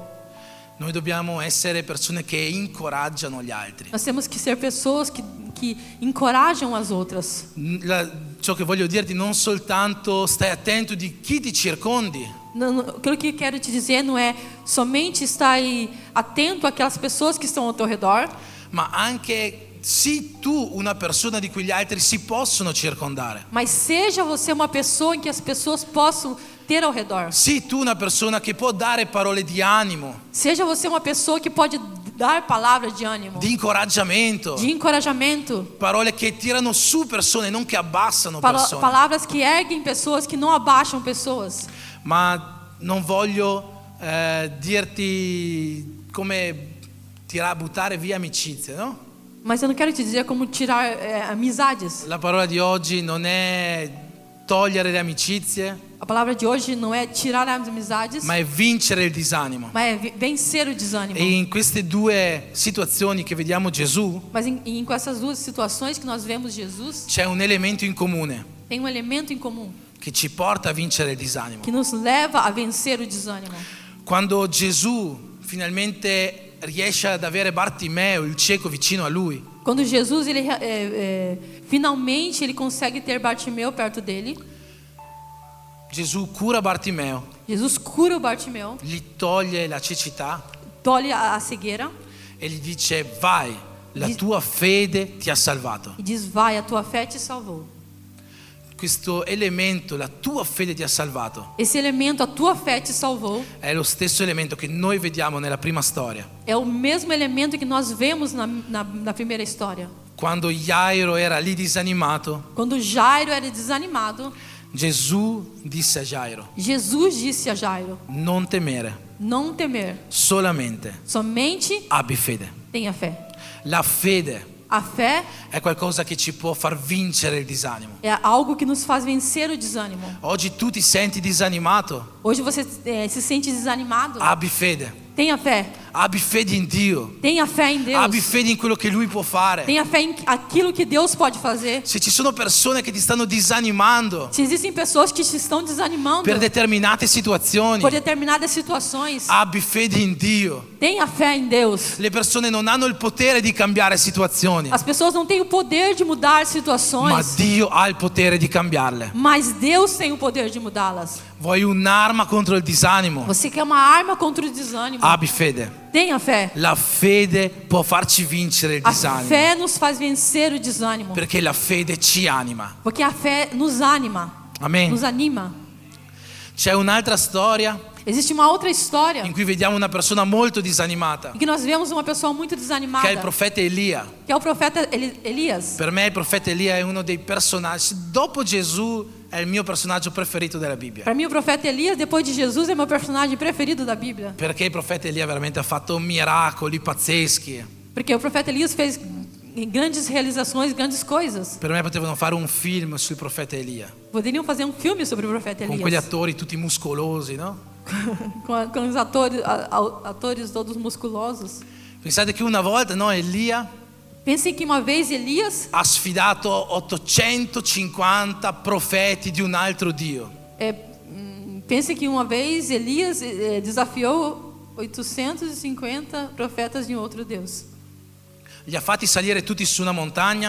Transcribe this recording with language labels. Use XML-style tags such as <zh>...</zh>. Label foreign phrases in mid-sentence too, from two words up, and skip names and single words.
<it>Noi dobbiamo essere persone che incoraggiano gli altri.</it> <pt>Nós temos que ser pessoas que encorajam as outras.</pt> <it>Ciò che voglio dirti, non soltanto stai attento di chi ti circondi,</it> <pt>Aquilo que eu quero te dizer não é somente estar aí atento àquelas pessoas que estão ao teu redor,</pt> <it>ma anche sii tu una persona di cui gli altri si possono circondare.</it> <pt>mas seja você uma pessoa em que as pessoas possam ter ao redor.</pt> <it>Sii tu una persona che può dare parole di animo,</it> <pt>Seja você uma pessoa que pode dar palavra de ânimo,</pt> <it>di incoraggiamento,</it> <pt>de encorajamento,</pt> <it>parole che tirano su persone, non che abbassano persone.</it> <pt>palavras que erguem pessoas, que não abaixam pessoas.</pt> <it>Ma non voglio dirti come buttare via amicizie, no?</it> <pt>Mas eu não quero te dizer como tirar amizades.</pt> <it>La parola di oggi non è togliere le amicizie,</it> <pt>A palavra de hoje não é tirar as amizades,</pt> <it>ma è vincere il disanimo.</it> <pt>mas é vencer o desânimo.</pt> <it>E in queste due situazioni che vediamo Gesù,</it> <pt>Mas com essas duas situações que nós vemos Jesus,</pt> <it>c'è un elemento in comune</it> <pt>tem elemento em comum</pt> <it>che ci porta a vincere il disanimo.</it> <pt>que nos leva a vencer o desânimo.</pt> <it>Quando Gesù finalmente riesce ad avere Bartimeo, il cieco, vicino a lui,</it> <pt>Quando Jesus finalmente ele consegue ter Bartimeu perto dele,</pt> <it>Gesù cura Bartimeo,</it> <pt>Jesus cura o Bartimeu,</pt> <it>gli toglie la cecità</it> <pt>tolhe a cegueira</pt> <it>e gli dice: vai, la tua fede ti ha salvato.</it> <pt>e diz: vai, a tua fé te salvou.</pt> <it>Questo elemento, la tua fede ti ha salvato,</it> <pt>Esse elemento, a tua fé te salvou,</pt> <it>è lo stesso elemento che noi vediamo nella prima storia.</it> <pt>é o mesmo elemento que nós vemos na primeira história.</pt> <it>Quando Jairo era lì disanimato,</it> <pt>Quando Jairo era desanimado,</pt> <it>Gesù disse a Jairo:</it> <pt>Jesus disse a Jairo:</pt> <it>non temere,</it> <pt>não temer,</pt> <it>solamente</it> <pt>somente</pt> <it>abbi fede.</it> <pt>tenha fé.</pt> <it>La fede</it> <pt>A fé</pt> <it>è qualcosa che ci può far vincere il disanimo.</it> <pt>é algo que nos faz vencer o desânimo.</pt> <it>Oggi tu ti senti disanimato?</it> <pt>Hoje você se sente desanimado?</pt> <it>Abbi fede.</it> <pt>Tenha fé.</pt> <it>Abbi fede in Dio.</it> <pt>Tenha fé em Deus.</pt> <it>Abbi fede in quello che Lui può fare.</it> <pt>Tenha fé em aquilo que Deus pode fazer.</pt> <it>Se ci sono persone che ti stanno disanimando</it> <pt>Se existem pessoas que te estão desanimando</pt> <it>per determinate situazioni,</it> <pt>por determinadas situações,</pt> <it>abbi fede in Dio.</it> <pt>tenha fé em Deus.</pt> <it>Le persone non hanno il potere di cambiare situazioni,</it> <pt>As pessoas não têm o poder de mudar</pt> <it>ma</it> <pt>situações,</pt> <it>Dio ha il potere di cambiarle.</it> <pt>mas Deus tem o poder de mudá-las.</pt> <it>Vuoi un'arma contro il disanimo?</it> <pt>Você quer uma arma contra o desânimo?</pt> <it>Abbi fede.</it> <pt>Tenha fé.</pt> <it>La fede può farci vincere il</it> <pt>A</pt> <it>disanimo,</it> <pt>fé nos faz vencer o desânimo,</pt> <it>perché la fede ci anima.</it> <pt>porque a fé nos anima,</pt> <it>Amen.</it> <pt>nos anima.</pt> <it>C'è un'altra storia</it> <pt>Existe uma outra história</pt> <it>in cui vediamo una persona molto disanimata,</it> <pt>em que nós vemos uma pessoa muito desanimada,</pt> <it>che è il profeta Elia.</it> <pt>que é o profeta Elias.</pt> <it>Per me il profeta Elia è uno dei personaggi, dopo Gesù è il mio personaggio preferito della Bibbia,</it> <pt>Para mim, o profeta Elias, depois de Jesus, é meu personagem preferido da Bíblia.</pt> <it>perché il profeta Elia veramente ha fatto miracoli pazzeschi.</it> <pt>Porque o profeta Elias fez grandes realizações, grandes coisas.</pt> <it>Per me potevano fare un film sul profeta Elia,</it> <pt>Poderiam fazer um filme sobre o profeta</pt> <it>con quegli</it> <pt>Elias.</pt> <it>attori tutti muscolosi, no?</it> <pt>Com os atores todos musculosos.</pt> <it>Pensate che una volta, no, Elia</it> <pt>Pensem que uma vez Elias</pt> <it>ha sfidato 850 profeti di un altro Dio.</it> <pt>Pensem que uma vez Elias desafiou 850 profetas de um outro Deus.</pt> <it>Li ha fatti salire tutti su una montagna</it>